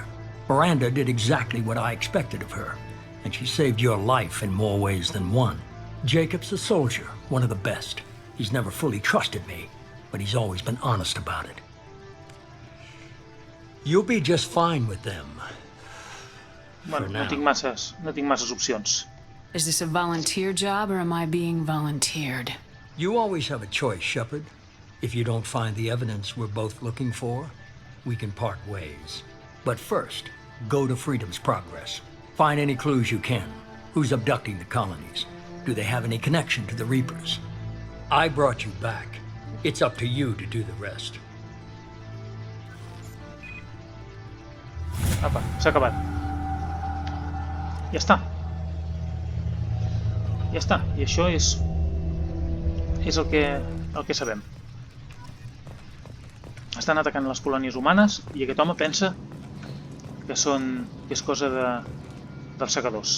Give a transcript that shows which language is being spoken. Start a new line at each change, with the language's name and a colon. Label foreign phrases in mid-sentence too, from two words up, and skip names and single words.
English: Miranda did exactly what I expected of her, and she saved your life in more ways than one. Jacob's a soldier, one of the best. He's never fully trusted me, but he's always been honest about it. You'll be just fine with them.
Catalan: Bueno, no tinc masses opcions.
English: Is this a volunteer job, or am I being volunteered? You always have a choice, Shepard. If you don't find the evidence we're both looking for, we can part ways. But first, go to Freedom's Progress. Find any clues you can. Who's abducting the colonies? Do they have any connection to the Reapers? I brought you back. It's up to you to do the rest.
Catalan: Apa, s'ha acabat. Ja està. Ja està. I això és el que sabem. Estan atacant les colònies humanes i aquest home pensa que és cosa dels segadors.